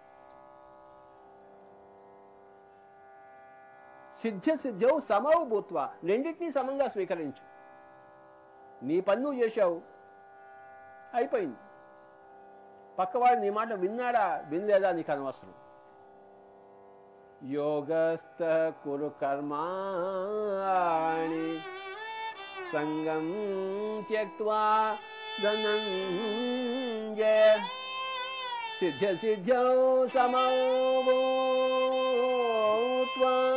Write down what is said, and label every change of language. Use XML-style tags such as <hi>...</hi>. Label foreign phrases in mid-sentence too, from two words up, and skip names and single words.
<sa>సిద్ధ్య సిద్ధ్యవు సమౌ భూత్వా.</sa> <te>రెండింటినీ సమంగా స్వీకరించు. నీ పని నువ్వు చేశావు, అయిపోయింది. పక్కవాడు నీ మాట విన్నాడా వినలేదా నీకు అనవసరం.</te> <sa>योगस्थः कुरु कर्माणि संगं त्यक्त्वा धनंजय सिद्ध्य सिद्ध्यौ समौ भूत्वा।</sa>